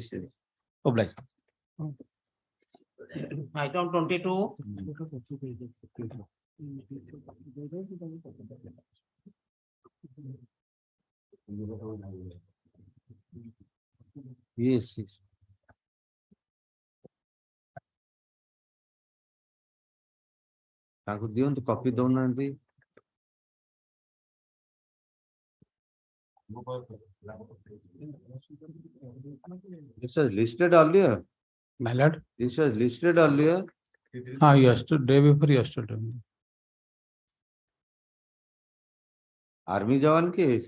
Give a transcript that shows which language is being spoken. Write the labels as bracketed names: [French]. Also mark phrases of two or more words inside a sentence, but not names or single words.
[English] Oblige. Item 22. Yes. [Odia] ତାଙ୍କୁ ଦିଅନ୍ତୁ କପି ଦଉନାହାନ୍ତି। [English] This was listed earlier. My lord. This was listed earlier. Yesterday, day before yesterday. Army Jawan case.